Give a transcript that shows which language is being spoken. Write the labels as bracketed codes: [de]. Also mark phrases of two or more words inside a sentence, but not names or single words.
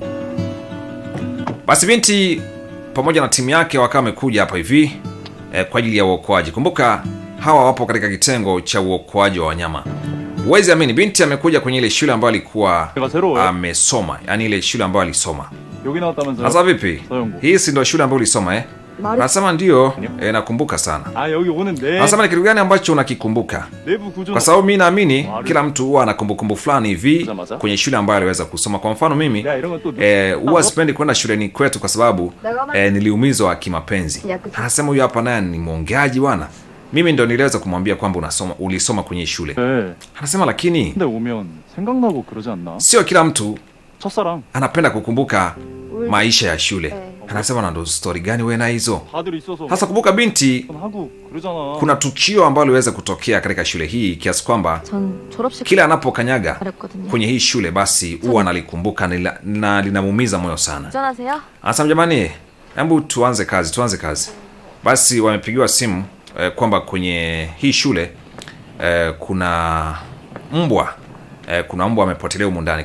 [sw] Basi binti pamoja na timu yake wakawa wamekuja hapa hivi kwa ajili ya uokoaji. Kumbuka hawa wapo katika kitengo cha uokoaji wa wanyama. Uwezi amini, binti amekuja kwenye ile shule ambayo alikuwa amesoma, yani ile shule ambayo alisoma. Sasa vipi? Hii si ndio shule ambayo ulisoma Anasema ndio, nakumbuka sana. [ko] 아 여기 오는데 [sw] Anasema ni kitu gani ambacho unakikumbuka? [ko] 내부 구조 [sw] Kwa sababu mimi naamini kila mtu huwa ana kumbukumbu fulani hivi kwenye shule ambayo aliweza kusoma. Kwa mfano mimi [ko] 야 이런 것도 [sw] huwa sipendi kwenda shuleni kwetu kwa sababu niliumizwa kimapenzi. Anasema huyu hapa naye ni mwongeaji bwana. Mimi ndo niliweza kumwambia kwamba ulisoma kwenye shule. [ko] 네. [sw] Anasema lakini [ko] 근데 오면 생각나고 그러지 않나? [sw] sio kila mtu [ko] 첫사랑 [sw] anapenda kukumbuka maisha ya shule. Anasema na ndo story gani wewe na hizo? [ko] 다들 있어서 [sw] Hasa kumbuka binti, [ko] 하고 그러잖아. [sw] kuna tukio ambalo liweza kutokea katika shule hii kiasi kwamba [ko] 전 졸업식 [sw] kila anapokanyaga [ko] 어렵거든요. [sw] kwenye hii shule basi huwa analikumbuka na linamuumiza moyo sana. [ko] 운전하세요? [sw] Anasema jamani, hebu tuanze kazi. Basi wamepigiwa simu kwamba kwenye hii shule kuna mbwa amepotelea humu ndani.